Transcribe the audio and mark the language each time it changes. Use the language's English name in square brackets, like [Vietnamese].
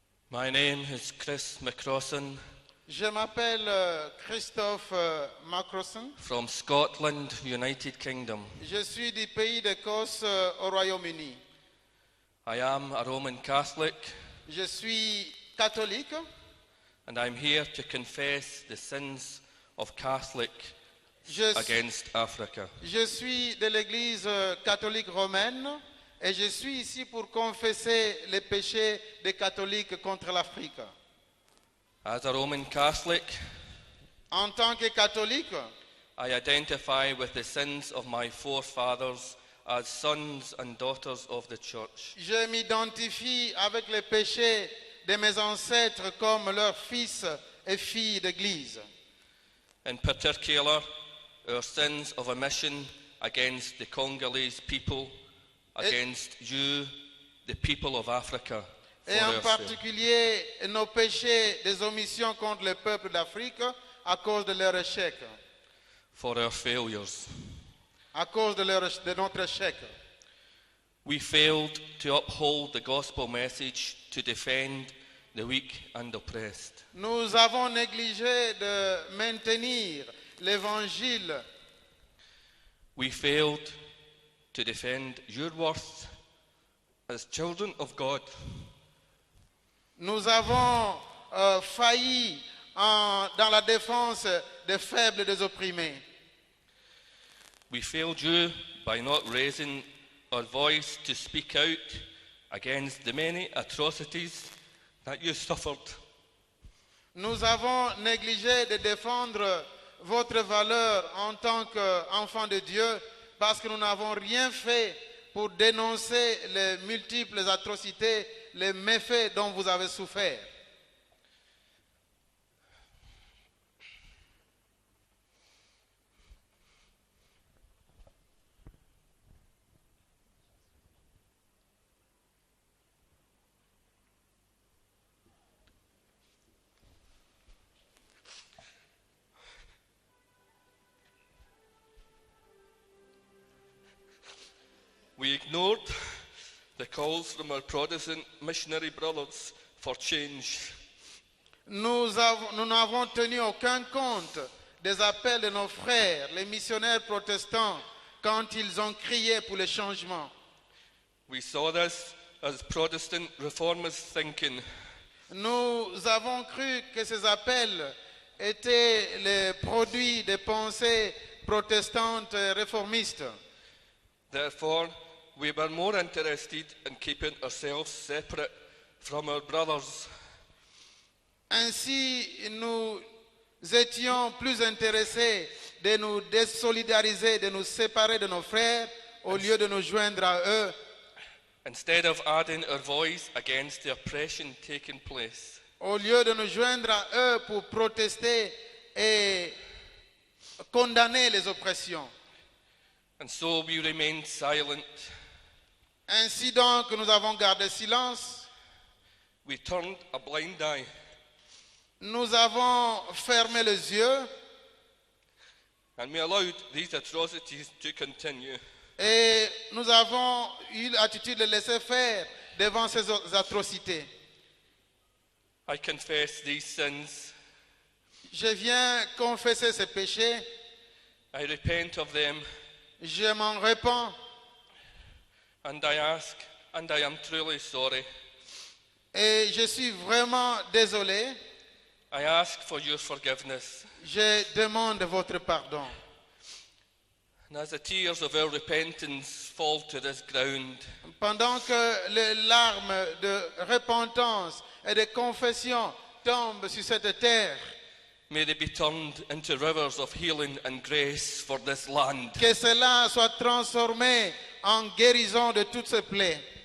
[English] My name is Chris McCrossan. [French] Je m'appelle Christophe Macrosson. [English] From Scotland, United Kingdom. [French] Je suis du pays d'Écosse au Royaume-Uni. [English] I am a Roman Catholic. [French] Je suis catholique. [English] And I'm here to confess the sins of Catholic against Africa. [French] Je suis de l'Église catholique romaine. Et je suis ici pour confesser les péchés des catholiques contre l'Afrique. [English] As a Roman Catholic, [French] en tant que catholique, [English] I identify with the sins of my forefathers as sons and daughters of the church. [French] Je m'identifie avec les péchés de mes ancêtres comme leurs fils et filles d'église. [English] In particular, our sins of omission against the Congolese people, against you, the people of Africa. [French] Et en particulier, nos péchés des omissions contre le peuple d'Afrique à cause de leur échec. [English] For our failures. [French] À cause de notre échec. [English] We failed to uphold the gospel message to defend the weak and oppressed. [French] Nous avons négligé de maintenir l'évangile. [English] We failed to defend your worth as children of God. [French] Nous avons failli dans la défense des faibles et des opprimés. [English] We failed you by not raising our voice to speak out against the many atrocities that you suffered. [French] Nous avons négligé de défendre votre valeur en tant qu'enfant de Dieu parce que nous n'avons rien fait pour dénoncer les multiples atrocités, les méfaits dont vous avez souffert. [English] We ignored the calls from our Protestant missionary brothers for change. [French] Nous n'avons tenu aucun compte des appels de nos frères, les missionnaires protestants, quand ils ont crié pour le changement. [English] We saw this as Protestant reformist thinking. [French] Nous avons cru que ces appels étaient les produits des pensées protestantes réformistes. [English] Therefore, we were more interested in keeping ourselves separate from our brothers. [French] Ainsi, nous étions plus intéressés de nous désolidariser, de nous séparer de nos frères, au lieu de nous joindre à eux. [English] Instead of adding our voice against the oppression taking place. [French] Au lieu de nous joindre à eux pour protester et condamner les oppressions. [English] And so we remained silent. [French] Ainsi donc, nous avons gardé silence. [English] We turned a blind eye. [French] Nous avons fermé les yeux. [English] And we allowed these atrocities to continue. [French] Et nous avons eu l'attitude de laisser faire devant ces atrocités. [English] I confess these sins. [French] Je viens confesser ces péchés. [English] I repent of them. [French] Je m'en répands. [English] And I ask, and I am truly sorry. [French] Et je suis vraiment désolé. [English] I ask for your forgiveness. [French] Je demande votre pardon. [English] And as the tears of our repentance fall to this ground, [French] pendant que les larmes de repentance et de confession tombent sur cette terre, [English] may they be turned into rivers of healing and grace for this land. [French] Que cela soit transformé en guérison de toutes ces plaies.